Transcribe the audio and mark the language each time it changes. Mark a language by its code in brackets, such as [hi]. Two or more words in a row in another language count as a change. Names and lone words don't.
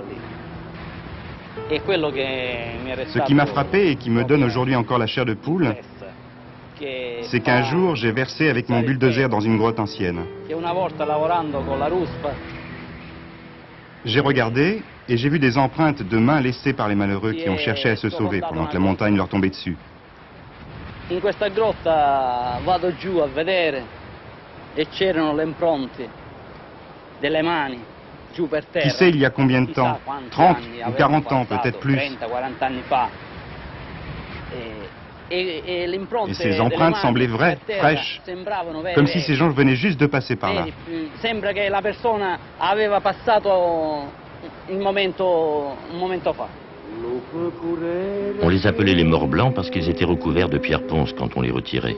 [fr] Ce qui m'a frappé et qui me donne aujourd'hui encore la chair de poule, c'est qu'un jour, j'ai versé avec mon bulldozer dans une grotte ancienne. J'ai regardé et j'ai vu des empreintes de mains laissées par les malheureux qui ont cherché à se sauver pendant que la montagne leur tombait dessus. [it] In questa grotta vado giù a vedere e c'erano le impronte delle mani giù per terra. [fr] Qui sait il y a combien de temps? 30 ou 40 ans, peut-être plus. Et ces empreintes semblaient vraies, fraîches, comme si ces gens venaient juste de passer par là. [it] Sembra che la persona aveva passato un momento fa. [fr] On les appelait les morts blancs parce qu'ils étaient recouverts de pierre ponce quand on les retirait.